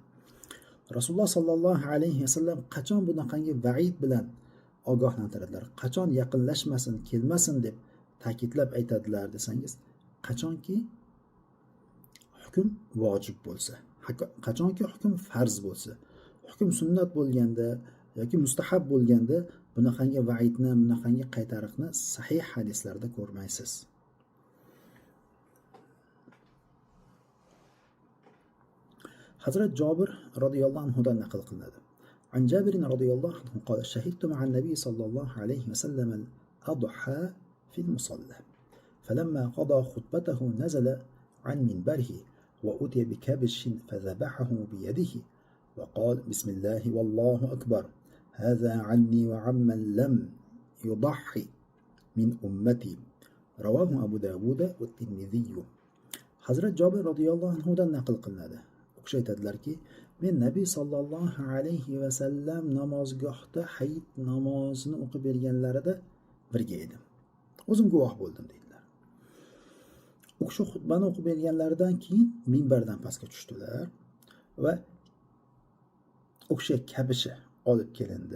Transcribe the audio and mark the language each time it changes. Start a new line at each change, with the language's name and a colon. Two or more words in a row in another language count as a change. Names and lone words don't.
Uzbek: Rasululloh sallallohu alayhi vasallam qachon bunaqangi va'id bilan ogohlantiradilar, qachon yaqinlashmasin, kelmasin deb ta'kidlab aytadilar desangiz, qachonki hukm vojib bo'lsa, qachonki hukm farz bo'lsa, hukm sunnat bo'lganda yoki mustahab bo'lganda bunaqangi vaidni, bunaqangi qaytariqni sahih hadislarda ko'rmaysiz. Hazrat Jobir
Arabic: رضي الله عنه
Uzbek: naql qilinadi.
Arabic: عن جابر رضي الله عنه قال شهدت مع النبي صلى الله عليه وسلم الأضحى في المصلى. فلما قضى خطبته نزل عن منبره وأتي بكبش فذبحه بيده وقال بسم الله والله أكبر هذا عني وعمن لم يضحي من أمتي رواه أبو داود والترمذي.
Uzbek: Hazrat Jobir
Arabic: رضي الله عنه
Uzbek: naql qilinadi. U kishi aytadilarki, men Nabiy
Arabic: صلى الله عليه وسلم
Uzbek: namozgohda hayit namozini o'qib berganlarida birga edim. O'zim guvoh bo'ldim deydilar. U kishi xutbani o'qib berganlaridan keyin minbardan pastga tushdilar va u kishiga kabishi olib kelindi.